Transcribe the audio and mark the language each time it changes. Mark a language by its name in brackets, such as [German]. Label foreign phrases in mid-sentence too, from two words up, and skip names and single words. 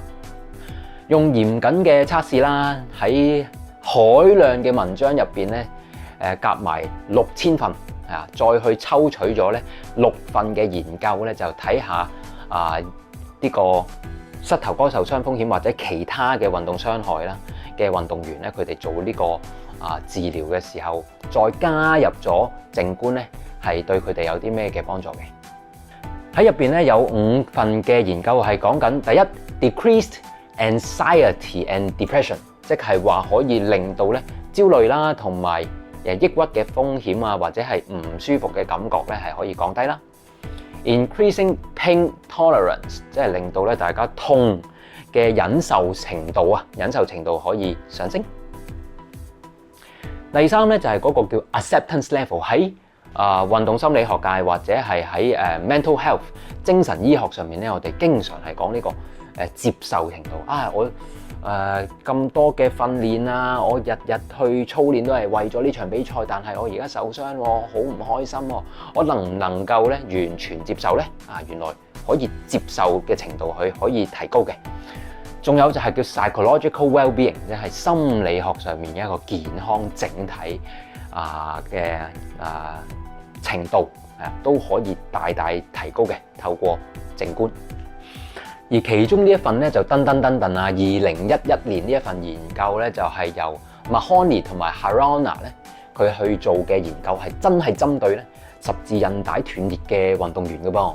[Cantonese] 用嚴謹嘅測試啦，喺海量嘅文章入邊咧，夾埋6000份再去抽取咗咧6份嘅研究咧，就睇下呢個膝頭哥受傷風險或者其他嘅運動傷害啦嘅運動員咧，佢哋做呢個治療嘅時候，再加入咗靜觀咧，係對佢哋有啲咩嘅幫助嘅？喺入邊咧有5份嘅研究係講緊第一 [English] decreased anxiety and depression， [Cantonese] 即係話可以令到咧焦慮啦同埋抑鬱嘅風險啊，或者係唔舒服嘅感覺咧係可以降低啦。 [English] Increasing pain tolerance， [Cantonese] 即係令到咧大家痛嘅忍受程度可以上升。第三咧就係嗰個叫 [English] acceptance level， [Cantonese] 喺運動心理學界或者係喺 [English] mental health [Cantonese] 精神醫學上面咧，我哋經常係講呢個接受程度我咁多嘅訓練啊，我日日去操練都係為咗呢場比賽，但係我而家受傷喎，好唔開心喎，我能唔能夠咧完全接受咧？原來可以接受嘅程度可以提高嘅。仲有就係叫 [English] psychological well-being， [Cantonese] 即係心理學上面一個健康整體嘅程度都可以大大提高嘅，透過靜觀。而其中呢一份咧就噔啊，2011年呢一份研究咧就係由 Mahoney 同埋 Harana 咧佢去做嘅研究，係真係針對咧十字韌帶斷裂嘅運動員嘅噃。